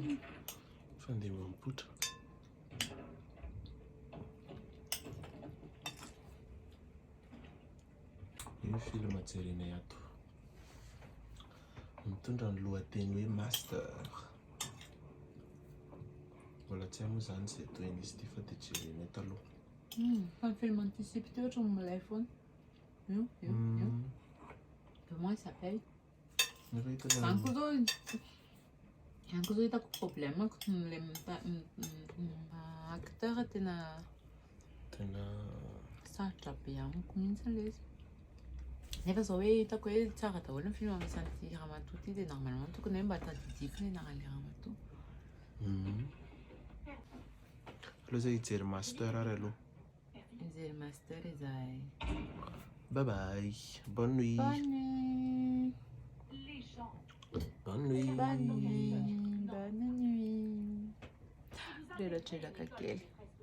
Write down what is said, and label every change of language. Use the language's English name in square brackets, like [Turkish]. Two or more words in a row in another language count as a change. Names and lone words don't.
[Malagasy] Fandeha mipoitra. Io film jerena ato. Mitondra ny lohateny hoe master. Mbola tsy hay moa zany izay toin'izy ity fa dia jerena taloha. Fa ny film anticipe teo ohatran'ny milay foana. [French] Comment il s'appelle? [Malagasy] Zany koa zao hitako problème le acteur tena sarotra be amiko mihitsy le izy. Nefa zao hoe hitako hoe tsara daholo ny film misy an'ity ramatoa ity dia normalement tokony hoe mba tadidifiny anaran'le ramatoa. Allo izay hijery master ary aloha. Mijery master izay. [English] Bye bye. [French] Bonne nuit. Bonne nuit. Bonne nuit. Bonne nuit. Bonne nuit. [Malagasy] Rehetra kely.